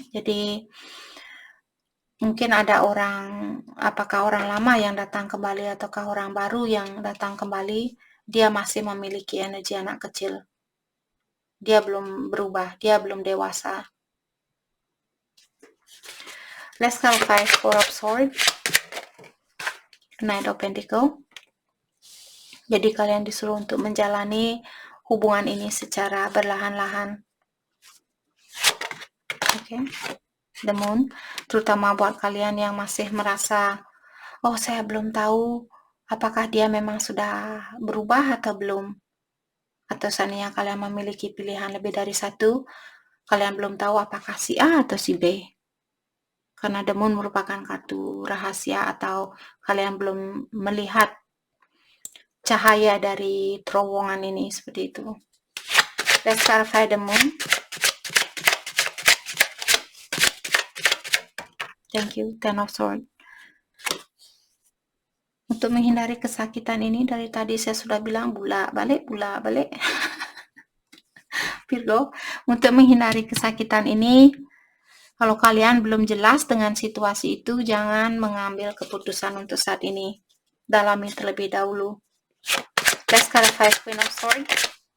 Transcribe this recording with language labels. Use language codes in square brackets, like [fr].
[id] Jadi mungkin ada orang, apakah orang lama yang datang kembali ataukah orang baru yang datang kembali, dia masih memiliki energi anak kecil. Dia belum berubah, dia belum dewasa. [en] Let's clarify Four of Swords, Knight of Pentacles. [id] Jadi kalian disuruh untuk menjalani hubungan ini secara berlahan-lahan. Oke. The Moon, terutama buat kalian yang masih merasa, oh saya belum tahu apakah dia memang sudah berubah atau belum. Atau seandainya kalian memiliki pilihan lebih dari satu, kalian belum tahu apakah si A atau si B. Karena The Moon merupakan kartu rahasia atau kalian belum melihat cahaya dari terowongan ini, seperti itu. [en] Let's clarify The Moon. Thank you, Ten of Swords. [id] Untuk menghindari kesakitan ini, dari tadi saya sudah bilang bolak balik. Virgo, untuk menghindari kesakitan ini, kalau kalian belum jelas dengan situasi itu, jangan mengambil keputusan untuk saat ini. Dalami terlebih dahulu. [en] Let's clarify Queen of Swords.